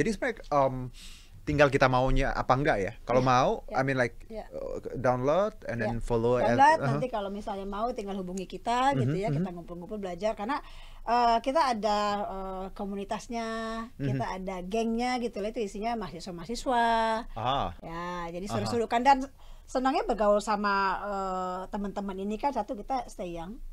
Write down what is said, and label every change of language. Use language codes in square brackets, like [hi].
[id] Jadi sebenarnya tinggal kita maunya apa enggak ya. [en] Kalau mau, I mean like download and then follow. [id] Download, nanti kalau misalnya mau tinggal hubungi kita gitu ya, kita ngumpul-ngumpul belajar karena kita ada komunitasnya, kita ada gengnya gitu lah, itu isinya mahasiswa-mahasiswa. Ya, jadi seru-seru kan, dan senangnya bergaul sama teman-teman ini kan, satu kita [en] stay young.